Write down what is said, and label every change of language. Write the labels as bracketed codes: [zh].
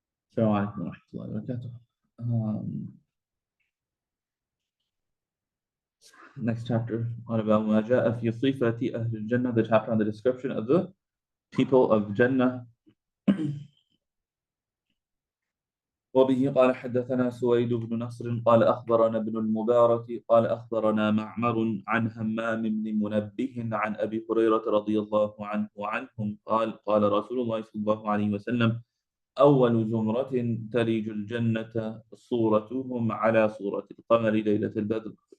[ar] السلام عليكم ورحمة الله وبركاته. [en] Next chapter on about [ar] ما جاء في صفة أهل الجنة, [en] the chapter on the description of the people of Jannah. [ar] وبه قال حدثنا سويد بن نصر قال أخبرنا ابن المبارك قال أخبرنا معمر عن همام بن منبه عن أبي هريرة رضي الله عنه وعنهم قال قال رسول الله صلى الله عليه وسلم أول زمرة تلج الجنة صورتهم على صورة القمر ليلة البدر